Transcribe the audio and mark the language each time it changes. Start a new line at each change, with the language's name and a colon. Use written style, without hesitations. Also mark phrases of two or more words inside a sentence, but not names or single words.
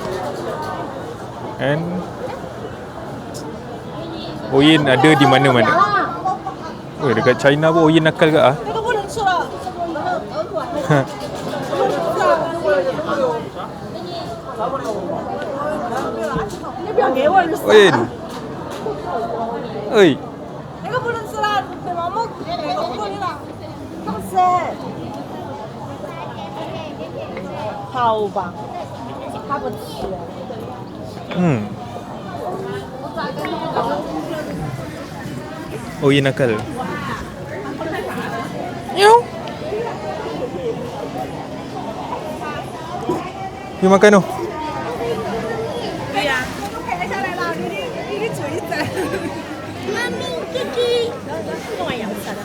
Malay: And Oyen ada di mana-mana. Oh, dekat China pun Oyen nakal ke ah? Oyen. Oi.
Chinese: 那个不能吃了，对吗？我过来了，他不吃。好吧，他不吃。
Malay: Oyen nakal. Yo. Ni makan tu.
Chinese: 对呀，我拍下来了，你注意点。妈咪，弟弟。跟我一样吃的。